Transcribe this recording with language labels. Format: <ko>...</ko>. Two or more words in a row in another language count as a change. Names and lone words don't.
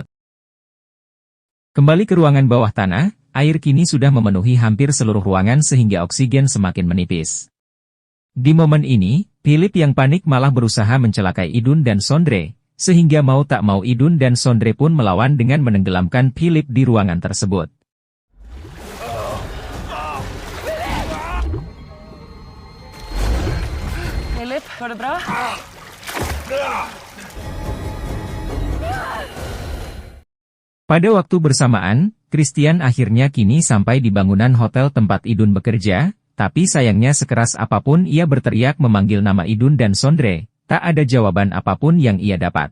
<id>Kembali ke ruangan bawah tanah, air kini sudah memenuhi hampir seluruh ruangan sehingga oksigen semakin menipis. Di momen ini, Philip yang panik malah berusaha mencelakai Idun dan Sondre, sehingga mau tak mau Idun dan Sondre pun melawan dengan menenggelamkan Philip di ruangan tersebut.</id> <no>Philip, går det bra?</no> <id>Pada waktu bersamaan, Christian akhirnya kini sampai di bangunan hotel tempat Idun bekerja, tapi sayangnya sekeras apapun ia berteriak memanggil nama Idun dan Sondre, tak ada jawaban apapun yang ia dapat.</id>